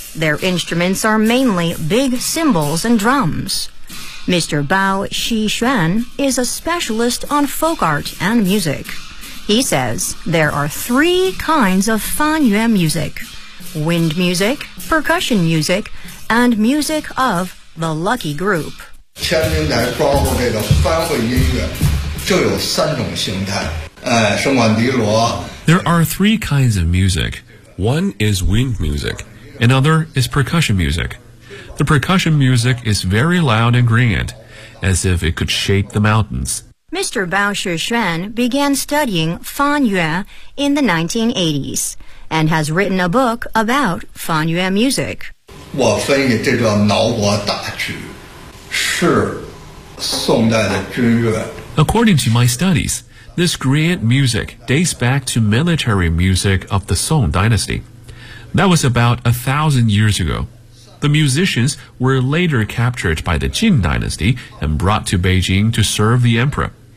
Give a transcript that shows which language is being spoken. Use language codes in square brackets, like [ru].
[en] Their instruments are mainly big cymbals and drums. Mr. Bao Xixuan is a specialist on folk art and music. He says there are three kinds of fan yuan music: wind music, percussion music, and music of... The Lucky Group. [zh] 天津台包括这个番会音乐就有三种形态，声管笛锣。 [en] There are three kinds of music. One is wind music. Another is percussion music. The percussion music is very loud and grand, as if it could shake the mountains. Mr. Bao Xixuan began studying fan yue in the 1980s and has written a book about fan yue music. [zh] 我分析这个挠脖大曲是宋代的军乐。 [en] According to my studies, this grand music dates back to military music of the Song Dynasty. That was about 1,000 years ago. The musicians were later captured by the Qin Dynasty and brought to Beijing to serve the emperor.